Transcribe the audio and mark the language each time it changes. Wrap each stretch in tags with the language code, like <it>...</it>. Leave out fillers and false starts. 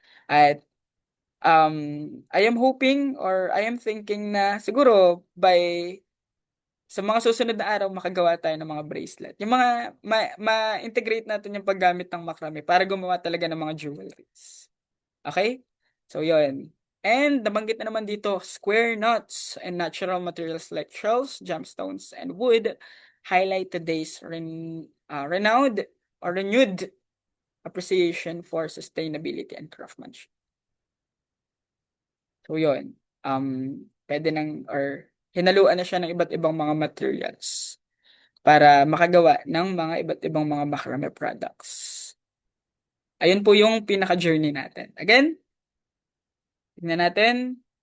<tl>At</tl> <en>I am hoping or I am thinking</en> <tl>na siguro sa mga susunod na araw makagawa tayo ng mga bracelet. Yung mga ma-integrate natin yung paggamit ng macrame para gumawa talaga ng mga jewelries.</tl> <en>Okay? So, yun. And</en> <tl>nabanggit na naman dito,</tl> <en>square knots and natural materials like shells, gemstones, and wood highlight today's renowned or renewed appreciation for sustainability and craftsmanship.</en> <tl>So, yun. Pwede nang, or hinaluan na siya ng iba't ibang mga materials para makagawa ng mga iba't ibang mga macrame products. Ayun po yung pinaka-journey natin. Again, tingnan natin.</tl>